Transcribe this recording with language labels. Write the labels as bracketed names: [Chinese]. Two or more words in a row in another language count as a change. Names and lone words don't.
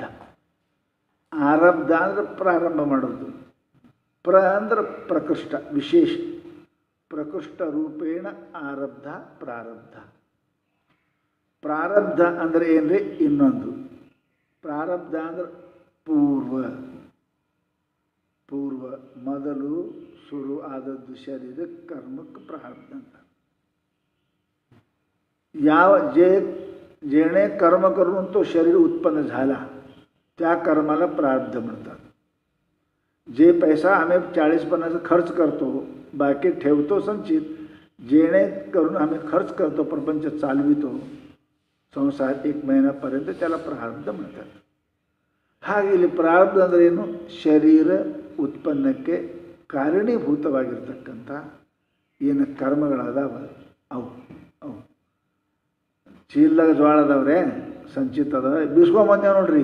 [Kannada] ಆರಬ್ಧ ಅಂದ್ರೆ ಪ್ರಾರಂಭ ಮಾಡೋದು, ಅಂದ್ರೆ ಪ್ರಕೃಷ್ಟ ವಿಶೇಷ. [Sanskrit] ಪ್ರಕೃಷ್ಟ ರೂಪೇಣ ಆರಬ್ಧ ಪ್ರಾರಬ್ಧ. [Kannada] ಪ್ರಾರಬ್ಧ ಅಂದರೆ ಏನ್ರಿ? ಇನ್ನೊಂದು ಪ್ರಾರಬ್ಧ ಅಂದ್ರೆ ಪೂರ್ವ ಮೊದಲು ಶುರು आदದ್ದು [Sanskrit] शरीर कर्मक प्रारब्ध [Kannada] ಅಂತ. [Marathi] जेणे कर्म करून तो शरीर उत्पन्न झाला त्या कर्माला प्रारब्ध म्हणतात. जे पैसा आम्ही 40-50 खर्च करतो, बाकी ठेवतो संचित, जेणे करून आम्ही खर्च करतो, प्रपंच चालवितो, संसार 1 महिन्यापर्यंत, त्याला प्रारब्ध म्हणतात. [Kannada] ಹಾಗೆ ಇಲ್ಲಿ ಪ್ರಾರಬ್ಧ ಅಂದರೆ ಏನು? ಶರೀರ ಉತ್ಪನ್ನಕ್ಕೆ ಕಾರಣೀಭೂತವಾಗಿರ್ತಕ್ಕಂಥ ಏನು ಕರ್ಮಗಳದಾವ ಅವು ಚೀಲದಾಗ ಜೋಳ ಅದಾವ್ರೆ ಸಂಚಿತ ಅದಾವ, ಬಿಸ್ಕೊಂಬಂದೇವು ನೋಡ್ರಿ.